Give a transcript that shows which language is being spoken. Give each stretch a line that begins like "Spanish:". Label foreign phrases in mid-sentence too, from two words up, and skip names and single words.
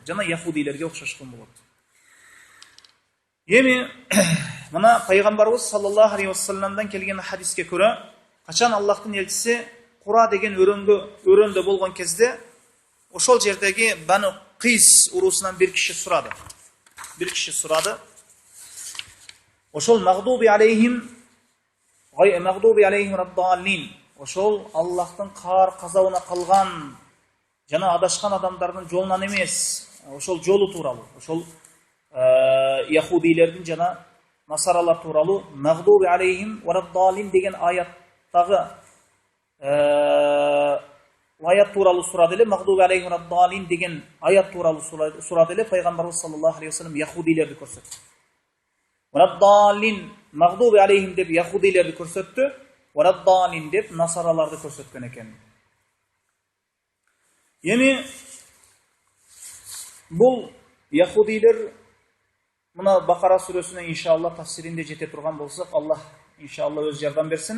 Kyrgyz: Жана яхудилерге окшошкон болот. Эми мына пайгамбарыбыз
Arabic: صلى الله عليه
Kyrgyz: вассаламдан келген хадиске көрө, качан Аллахтын элчиси Кура деген өрөндө болгон кезде, ошол жердеги Бану Кис урусунан бир киши сурады.
Arabic: Ошол المغضوب عليهم الضالين,
Kyrgyz: ошол Аллахтын каар казабына калган жана адашкан адамдардын жолунан эмес, ошол жолу тууралуу, ошол яхудилердин жана насаралар тууралуу
Arabic: المغضوب عليهم الضالين
Kyrgyz: деген аяттагы аят тууралуу сурады эле.
Arabic: المغضوب عليهم الضالين
Kyrgyz: деген аят тууралуу сурады эле. Пайгамбарыбыз
Arabic: صلى الله عليه وسلم
Kyrgyz: яхудилерди көрсөттү.
Arabic: الضالين، المغضوب عليهم
Kyrgyz: деп яхудилерди көрсөттү, ад-даллин деп насараларды көрсөткөн экен. Эми бул яхудилер мына Бакара сүрөсүнө иншалла тафсиринде жете турган болсок, Аллах иншалла өз жардам берсин.